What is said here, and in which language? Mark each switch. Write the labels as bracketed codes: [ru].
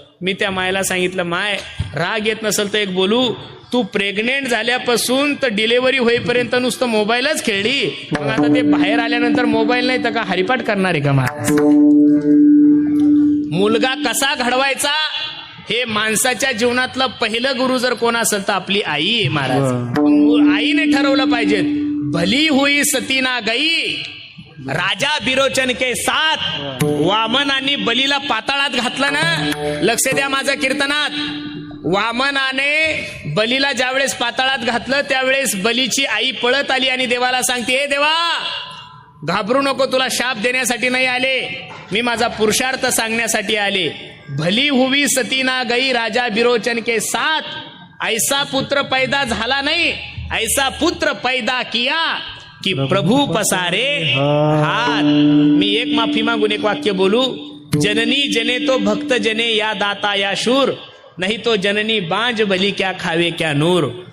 [mr] मी त्या मायला सांगितलं, माय राग येत नसेल तर एक बोलू, तू प्रेग्नेंट झाल्यापासून तर डिलेव्हरी होईपर्यंत नुसतं मोबाईलच खेळली, मग आता ते बाहेर आल्यानंतर मोबाईल नाही तर का हरिपाठ करणार आहे का महाराज? मुलगा कसा घडवायचा हे माणसाच्या जीवनातलं पहिलं गुरु जर कोण असेल तर आपली आई आहे महाराज. आईने ठरवलं पाहिजे. [hi] भली हुई सती ना गई राजा बिरोचन के साथ. [mr] वामनाने बलीला पाताळात घातलं ना, लक्ष द्या माझ्या कीर्तनात. वामनाने बलीला ज्यावेळेस पाताळात घातलं त्यावेळेस बलीची आई पळत आली आणि देवाला सांगते, हे देवा घाबरू नको, तुला शाप देण्यासाठी नाही आले, मी माझा पुरुषार्थ सांगण्यासाठी आले. [hi] भली हुवी सती ना गई राजा बिरोचन के साथ. ऐसा पुत्र पैदा [mr] झाला नाही, [hi] ऐसा पुत्र पैदा किया कि प्रभु पसारे हात. [mr] मी एक माफी मागून एक वाक्य बोलू. [hi] जननी जने तो भक्त जने या दाता या शूर, नाही तो जननी बांज भली क्या खावे क्या नूर.